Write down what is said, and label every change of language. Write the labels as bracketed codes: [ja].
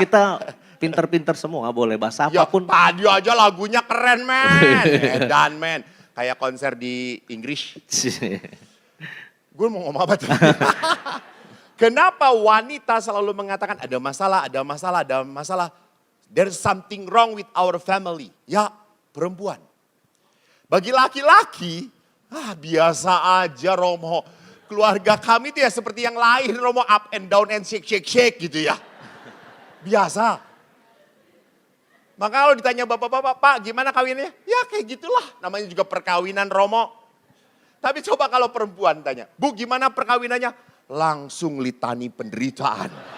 [id] kita pinter-pinter semua, boleh bahasa Ya apapun. tadi aja lagunya keren men. Edan men. Kayak konser di Inggris. Gue mau ngomong apa tadi? Kenapa wanita selalu mengatakan ada masalah. [en] There's something wrong with our family. [id] Ya perempuan. Bagi laki-laki, Biasa aja Romo. Keluarga kami itu ya seperti yang lain Romo, [en] up and down and shake [id] gitu ya. Biasa. Maka kalau ditanya bapak-bapak, Pak gimana kawinnya? Ya kayak gitulah, namanya juga perkawinan Romo. Tapi coba kalau perempuan tanya, Bu gimana perkawinannya? Langsung litani penderitaan.